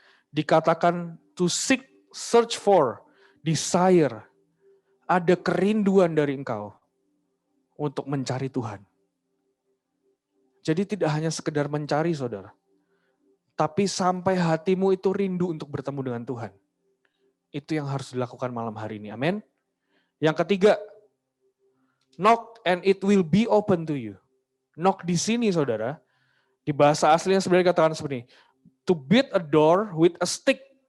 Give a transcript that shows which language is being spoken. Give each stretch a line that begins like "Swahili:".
Indonesian: Dikatakan
English: to seek, search for, desire.
Indonesian: Ada kerinduan dari engkau untuk mencari Tuhan. Jadi tidak hanya sekedar mencari, saudara. Tapi sampai hatimu itu rindu untuk bertemu dengan Tuhan. Itu yang harus dilakukan malam hari ini. Amin. Yang ketiga,
English: knock and it will be open to you.
Indonesian: Knock di sini, saudara. Di bahasa aslinya sebenarnya katakan seperti ini.
English: To beat a door with a stick.